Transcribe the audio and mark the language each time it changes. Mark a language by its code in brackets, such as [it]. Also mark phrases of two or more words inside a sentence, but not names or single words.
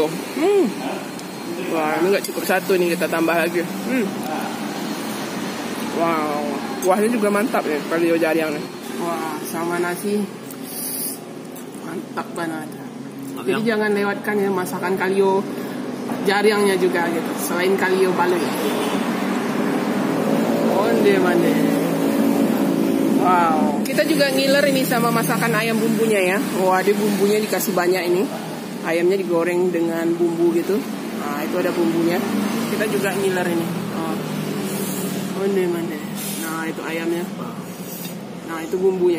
[id] Wah ini nggak cukup satu nih, kita tambah lagi. Wow, kuahnya juga mantap ya kalio jariang nih. Wah, sama nasi mantap banget. Jadi jangan lewatkan ya masakan kalio jariangnya juga gitu. Selain kalio balui. Onde-mande. Wow, kita juga ngiler ini sama masakan ayam bumbunya ya. Wah, dia bumbunya dikasih banyak ini. Ayamnya digoreng dengan bumbu gitu. Nah, itu ada bumbunya. Kita juga ngiler ini. Onde-mande. Nah, itu ayamnya. Nah, itu bumbunya.